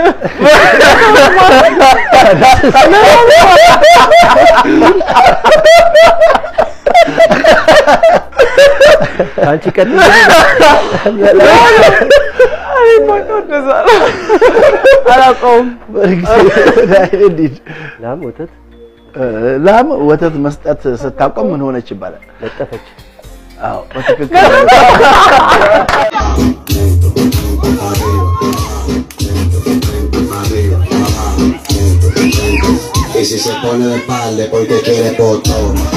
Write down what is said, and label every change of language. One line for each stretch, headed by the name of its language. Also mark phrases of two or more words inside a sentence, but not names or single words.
Amharic: አንቺ ቀጥ አይ ማቆደዛ አላቆም ላም ወተት መስጠት ስታቆም ምን ሆነች ይባላል ለጠፈች አዎ በትክክል
Spanish: Y si se pone de espalda porque quiere botón.